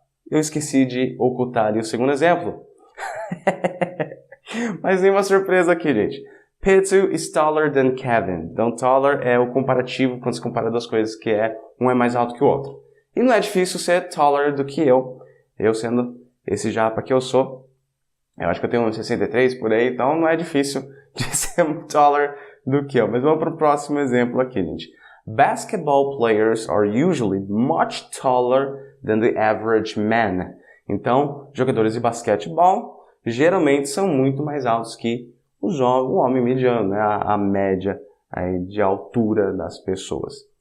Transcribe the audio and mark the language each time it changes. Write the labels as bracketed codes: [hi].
[pt] Eu esqueci de ocultar ali o segundo exemplo. Mas tem uma surpresa aqui, gente. [en] Pitu is taller than Kevin. [pt] Então, taller é o comparativo quando se compara duas coisas, que um é mais alto que o outro. E não é difícil ser taller do que eu. Eu sendo esse japa que eu sou. Eu acho que eu tenho 1,63 por aí, então não é difícil de ser taller do que eu. Mas vamos para o próximo exemplo aqui, gente. [en] Basketball players are usually much taller than the average man. [pt] Então, jogadores de basquetebol geralmente são muito mais altos que o homem mediano, né? A média aí de altura das pessoas.